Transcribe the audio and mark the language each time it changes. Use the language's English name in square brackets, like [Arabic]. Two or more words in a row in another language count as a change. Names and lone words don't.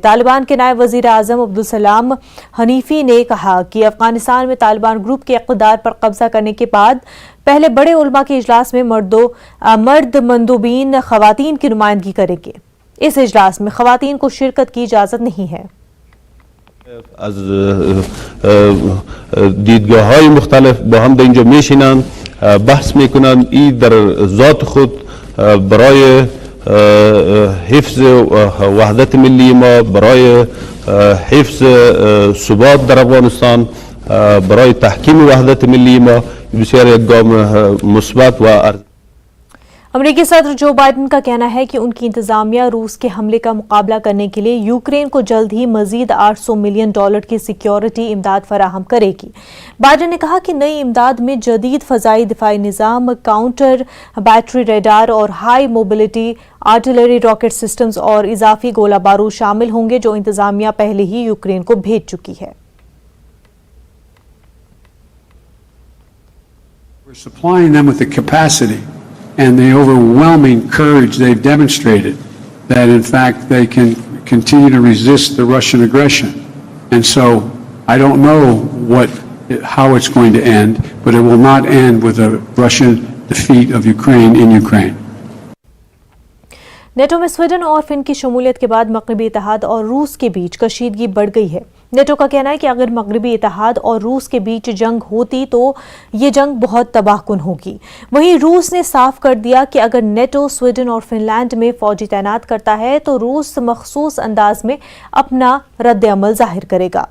[Urdu] طالبان کے نائب وزیر اعظم عبدالسلام حنیفی نے کہا کہ افغانستان میں طالبان گروپ کے اقتدار پر قبضہ کرنے کے بعد پہلے بڑے علماء کے اجلاس میں مرد مندوبین خواتین کی نمائندگی کریں گے۔ اس اجلاس میں خواتین کو شرکت کی اجازت نہیں ہے۔ [Persian] از دیدگاه‌های مختلف با هم در اینجا میشینند، بحث میکنند، این در ذات خود برای حفظ وحدت ملی ما، برای حفظ ثبات در افغانستان، برای تحکیم وحدت ملی ما بسیار یک گام مثبت و [Urdu] امریکی صدر جو بائیڈن کا کہنا ہے کہ ان کی انتظامیہ روس کے حملے کا مقابلہ کرنے کے لیے یوکرین کو جلد ہی مزید $800 ملین کی سیکیورٹی امداد فراہم کرے گی۔ بائیڈن نے کہا کہ نئی امداد میں جدید فضائی دفاعی نظام، [English] counter battery radar [Urdu] اور [English] high mobility artillery rocket systems [Urdu] اور اضافی گولہ بارود شامل ہوں گے جو انتظامیہ پہلے ہی یوکرین کو بھیج چکی ہے۔ [English] We're supplying them with the capacity and the overwhelming courage they've demonstrated that in fact they can continue to resist the Russian aggression. And so I don't know how it's going to end, but it will not end with a Russian defeat of Ukraine in Ukraine. [Urdu] نیٹو میں سویڈن اور فن کی شمولیت کے بعد مغربی اتحاد اور روس کے بیچ کشیدگی بڑھ گئی ہے۔ نیٹو کا کہنا ہے کہ اگر مغربی اتحاد اور روس کے بیچ جنگ ہوتی تو یہ جنگ بہت تباہ کن ہوگی۔ وہیں روس نے صاف کر دیا کہ اگر نیٹو سویڈن اور فن لینڈ میں فوجی تعینات کرتا ہے تو روس مخصوص انداز میں اپنا رد عمل ظاہر کرے گا۔